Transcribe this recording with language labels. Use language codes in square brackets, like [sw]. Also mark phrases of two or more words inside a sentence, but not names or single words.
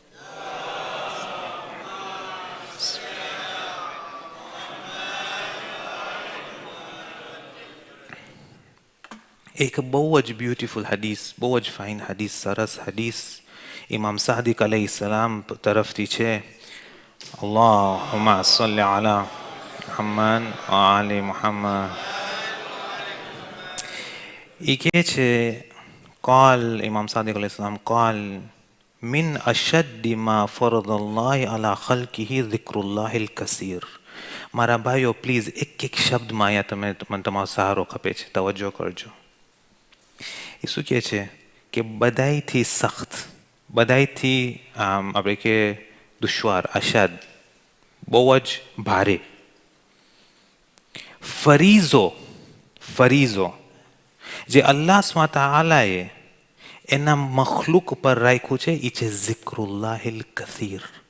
[gu] એક બહુ જ બ્યુટીફુલ હદીસ, બહુ જ ફાઇન હદીસ, સરસ હદીસ ઇમામ સાદિક અલૈહિસ્સલામ તરફથી છે. [ar] اللهم صل على محمد و آل محمد. [gu] કહે છે, [ar] قال ઇમામ સાદિક અલૈહિસ્સલામ قال من أشد ما فرض الله على خلقه ذكر الله الكثير. [gu] મારા ભાઈઓ પ્લીઝ એક શબ્દમાં અહીંયા મને તમારો સહારો ખપે છે, તવજ્જો કરજો. એ શું કહે છે કે બધાયથી સખ્ત, બધાયથી આપણે કે દુશ્વાર, અશદ, બહુ જ ભારે ફરીઝો જે અલ્લાહ સુબ્હાનહુ તઆલાએ એના મખલુક પર રાખ્યું છે, એ છે [ar] ذكر الله الكثير.